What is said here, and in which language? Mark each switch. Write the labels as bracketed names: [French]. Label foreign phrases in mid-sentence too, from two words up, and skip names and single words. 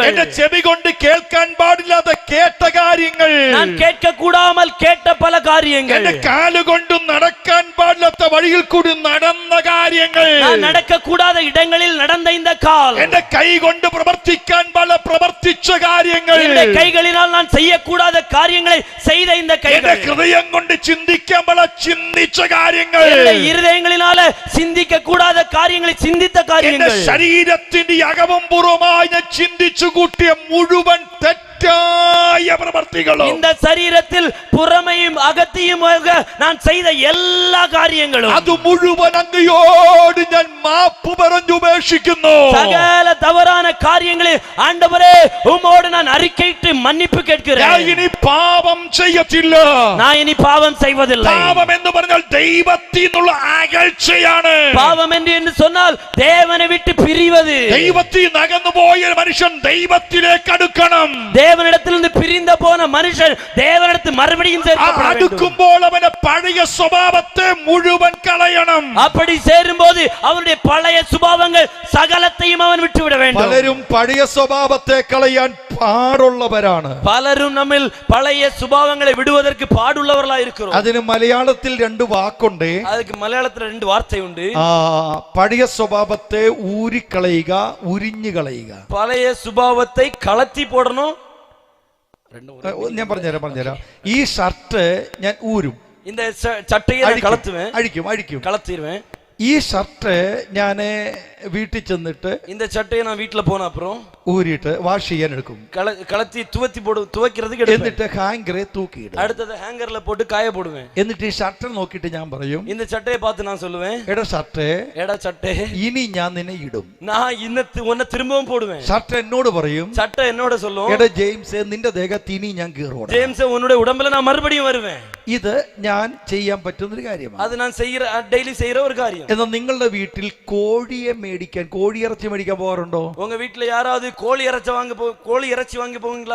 [Malayalam] എന്റെ ചെവി കൊണ്ട് കേൾക്കാൻ പാടില്ലാതെ കേട്ട കാര്യങ്ങൾ, [Tamil] நான் கேட்க கூடாமல் கேட்ட பல காரியங்கள், [Malayalam] എന്റെ കാലുകൊണ്ട് നടക്കാൻ പാടില്ലാത്ത വഴിയിൽ കൂടി നടന്ന കാര്യങ്ങൾ, [Tamil] நான் நடக்க கூடாத இடங்களில் நடந்த இந்த கால், [Malayalam] എന്റെ കൈ കൊണ്ട് പ്രവർത്തിക്കാൻ പല പ്രവർത്തിച്ച കാര്യങ്ങൾ, [Tamil] இந்த கைகளினால் நான் செய்யக்கூடாத காரியங்களை செய்த இந்த [Malayalam] എന്റെ [Tamil] கைகள், [Malayalam] ഹൃദയം കൊണ്ട് ചിന്തിക്കാൻ പല ചിന്തിച്ച കാര്യങ്ങൾ, [Tamil] இந்த இருதயங்களினால சிந்திக்க கூடாத காரியங்களை சிந்தித்த [Malayalam] എന്റെ [Tamil] காரியங்கள், [Malayalam] ശരീരത്തിന്റെ അകവും പുറമായി ഞാൻ ചിന്തിച്ചു കൂട്ടിയ മുഴുവൻ തെറ്റ് തെറ്റായ പ്രവർത്തികളും [Tamil] இந்த சரீரத்தில் புறமையும் அகத்தியுமாக நான் செய்த எல்லா காரியங்களும் [Malayalam] അത് മുഴുവൻ അങ്ങയോട് ഞാൻ മാപ്പ് പറഞ്ഞുപേക്ഷിക്കുന്നു. [Tamil] சகல தவறான காரியங்களை ஆண்டவரே உம்மோடு நான் அறிக்கையிட்டு மன்னிப்பு [Malayalam] ഞാൻ [Tamil] கேட்கிறேன். [Malayalam] ഇനി പാപം ചെയ്യത്തില്ല. [Tamil] நான் இனி பாவம் செய்வதில்லை. [Malayalam] പാപം എന്ന് പറഞ്ഞാൽ ദൈവത്തിൽ നിന്നുള്ള അകൽച്ചയാണ്. [Tamil] பாவம் என்று சொன்னால் தேவனை விட்டு பிரிவது. [Malayalam] ദൈവത്തിൽ നിന്ന് അകന്നുപോയ മനുഷ്യൻ ദൈവത്തിലേക്ക് അടുക്കണം. [Tamil] தேவனிடத்திலிருந்து பிரிந்த போன மனுஷன் தேவனிடத்தில் மறுபடியும் சேர்க்கப்பட வேண்டும். [Malayalam] അടുക്കുമ്പോൾ അവന്റെ പഴയ സ്വഭാവത്തെ മുഴുവൻ കളയണം. [Tamil] அப்படி சேரும்போது அவனுடைய பழைய சுபாவங்கள் சகலத்தையும் அவன் விட்டுவிட வேண்டும். [Malayalam] പലരും പഴയ സ്വഭാവത്തെ കളയാൻ പാടുള്ളവരാണ്. [Tamil] பலரும் நம்மில் பழைய சுபாவங்களை விடுவதற்கு பாடுள்ளவர்களா இருக்கிறோம். [Malayalam] അതിന് മലയാളത്തിൽ രണ്ട് വാക്കുണ്ട്. [Tamil] அதுக்கு மலையாளத்துல ரெண்டு வார்த்தை உண்டு. [Malayalam] പഴയ സ്വഭാവത്തെ ഊരിക്കളയുക, ഉരിഞ്ഞു കളയുക. [Tamil] பழைய சுபாவத்தை கலத்தி போடணும். [Malayalam] ഞാൻ പറഞ്ഞുതരാം. ഈ ഷർട്ട് ഞാൻ ഊരും, [Tamil] இந்த சட்டையை நான் கலத்துவேன், [Malayalam] അഴിക്കും. [Tamil] கலத்திடுவேன். [Malayalam] ഈ ഷർട്ട് ഞാൻ വീട്ടിൽ ചെന്നിട്ട് [Tamil] இந்த சட்டையை நான் வீட்டுல போன அப்புறம் [Malayalam] ഊരിയിട്ട് വാഷ് ചെയ്യാൻ എടുക്കും. [Tamil] கலத்தி துவைக்கிறதுக்கு எடுப்பேன். [Malayalam] എന്നിട്ട് ഹാങ്കറെ തൂക്കിയിടും. [Tamil] அடுத்தது ஹேங்கர்ல போட்டு காய போடுவேன். [Malayalam] എന്നിട്ട് ഈ ഷർട്ട് നോക്കിയിട്ട് ഞാൻ പറയും, [Tamil] இந்த சட்டையை பார்த்து நான் சொல்லுவேன், [Malayalam] എടാ ഷർട്ട്, [Tamil] எடா சட்டை, [Malayalam] ഇനി ഞാൻ നിന്നെ ഇടും. [Tamil] நான் உன்னை திரும்பவும் போடுவேன். [Malayalam] ഷർട്ട് എന്നോട് പറയും, [Tamil] சட்டை என்னோட சொல்லும், [Malayalam] എടാ ജെയിംസ്, നിന്റെ ദേഹത്ത് ഇനി ഞാൻ കീറോടാ. [Tamil] ஜேம்ஸ் உன்னுடைய உடம்புல நான் மறுபடியும் வருவேன். [Malayalam] ഇത് ഞാൻ ചെയ്യാൻ പറ്റുന്നൊരു കാര്യമാണ്. [Tamil] அது நான் டெய்லி செய்யற ஒரு காரியம். [Malayalam] എന്നാൽ നിങ്ങളുടെ വീട്ടിൽ കോഴിയെ മേടിക്കാൻ, കോഴിയിറച്ചി മേടിക്കാൻ പോകാറുണ്ടോ? [Tamil] உங்க வீட்டுல யாராவது கோழி இறைச்சி வாங்க போவீங்களா?